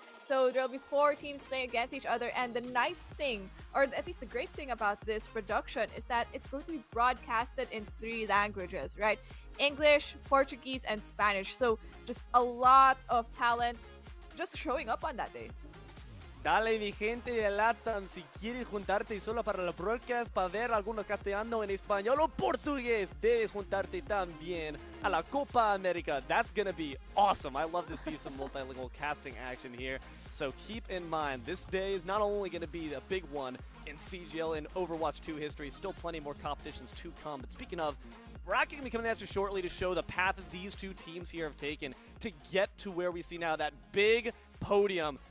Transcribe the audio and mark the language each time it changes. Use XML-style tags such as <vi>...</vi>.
<en>So there'll be 4 teams playing against each other, and the nice thing, or at least the great thing about this production is that it's going to be broadcasted in 3 languages, right? English, Portuguese, and Spanish. So just a lot of talent just showing up on that day.</en> <es>Dale mi gente de LATAM, si quieres juntarte solo para la broadcast para ver alguno castellano en español o portugués, debes juntarte también a la Copa America.</es> <en>That's gonna be awesome. I love to see some multilingual casting action here. So keep in mind, this day is not only gonna be a big one in CGL and Overwatch 2 history, still plenty more competitions to come. But speaking of, we're actually going to be coming at you shortly to show the path that these 2 teams here have taken to get to where we see now that big podium.</en>